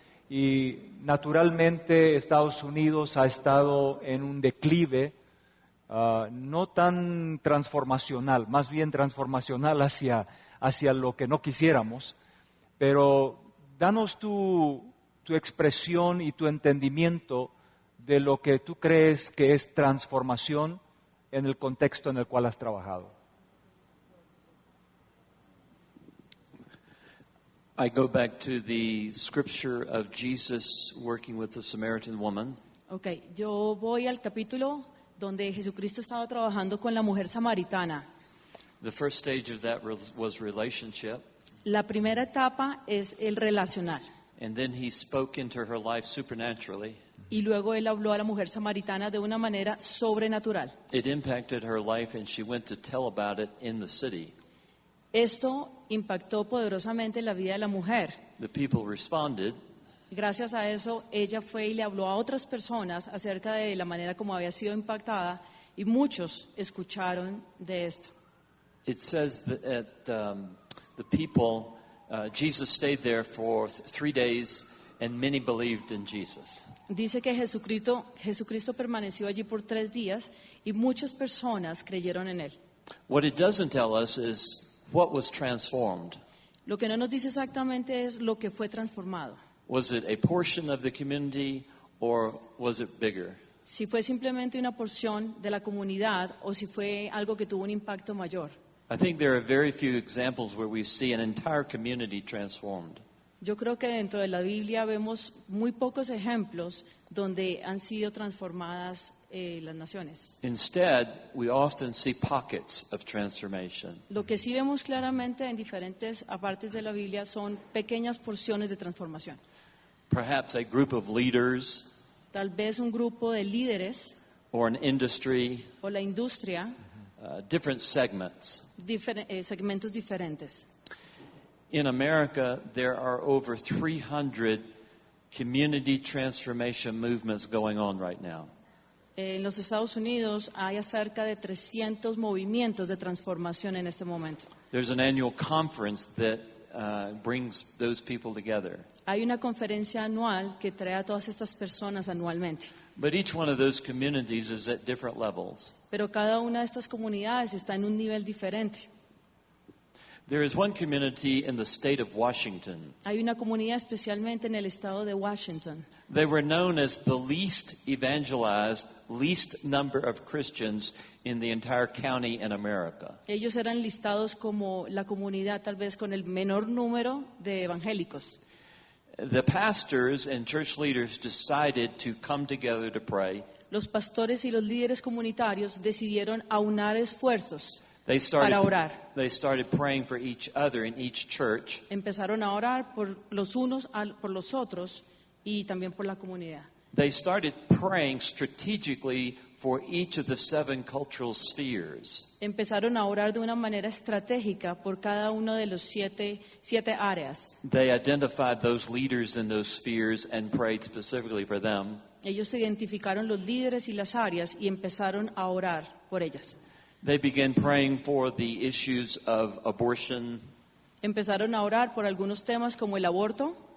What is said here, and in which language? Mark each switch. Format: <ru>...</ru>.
<es>Y naturalmente Estados Unidos ha estado en un declive no tan transformacional, más bien transformacional hacia lo que no quisiéramos, pero danos tu expresión y tu entendimiento de lo que tú crees que es transformación en el contexto en el cual has trabajado.</es> <en>I go back to the scripture of Jesus working with the Samaritan woman.</en> <es>Okay, yo voy al capítulo donde Jesucristo estaba trabajando con la mujer samaritana.</es> <en>The first stage of that was relationship.</en> <es>La primera etapa es el relacional.</es> <en>And then he spoke into her life supernaturally.</en> <es>Y luego él habló a la mujer samaritana de una manera sobrenatural.</es> <en>It impacted her life and she went to tell about it in the city.</en> <es>Esto impactó poderosamente la vida de la mujer.</es> <en>The people responded.</en> <es>Gracias a eso, ella fue y le habló a otras personas acerca de la manera como había sido impactada y muchos escucharon de esto.</es> <en>It says that the people, Jesus stayed there for 3 days and many believed in Jesus.</en> <es>Dice que Jesucristo permaneció allí por 3 días y muchas personas creyeron en él.</es> <en>What it doesn't tell us is what was transformed.</en> <es>Lo que no nos dice exactamente es lo que fue transformado.</es> <en>Was it a portion of the community or was it bigger?</en> <es>Si fue simplemente una porción de la comunidad o si fue algo que tuvo un impacto mayor.</es> <en>I think there are very few examples where we see an entire community transformed.</en> <es>Yo creo que dentro de la Biblia vemos muy pocos ejemplos donde han sido transformadas las naciones.</es> <en>Instead, we often see pockets of transformation.</en> <es>Lo que sí vemos claramente en diferentes partes de la Biblia son pequeñas porciones de transformación.</es> <en>Perhaps a group of leaders</en> <es>Tal vez un grupo de líderes</es> <en>or an industry,</en> <es>o la industria,</es> <en>different segments.</en> <es>segmentos diferentes.</es> <en>In America, there are over 300 community transformation movements going on right now.</en> <es>En los Estados Unidos hay cerca de 300 movimientos de transformación en este momento.</es> <en>There's an annual conference that brings those people together.</en> <es>Hay una conferencia anual que trae a todas estas personas anualmente.</es> <en>But each one of those communities is at different levels.</en> <es>Pero cada una de estas comunidades está en un nivel diferente.</es> <en>There is one community in the state of Washington.</en> <es>Hay una comunidad especialmente en el estado de Washington.</es> <en>They were known as the least evangelized, least number of Christians in the entire county in America.</en> <es>Ellos eran listados como la comunidad tal vez con el menor número de evangélicos.</es> <en>The pastors and church leaders decided to come together to pray.</en> <es>Los pastores y los líderes comunitarios decidieron aunar esfuerzos</es> <en>They</en> <es>para orar.</es> <en>started praying for each other in each church.</en> <es>Empezaron a orar por los unos por los otros y también por la comunidad.</es> <en>They started praying strategically for each of the 7 cultural spheres.</en> <es>Empezaron a orar de una manera estratégica por cada uno de los siete áreas.</es> <en>They identified those leaders in those spheres and prayed specifically for them.</en> <es>Ellos identificaron los líderes y las áreas y empezaron a orar por ellas.</es> <en>They began praying for the issues of abortion</en> <es>Empezaron a orar por algunos temas como el aborto</es>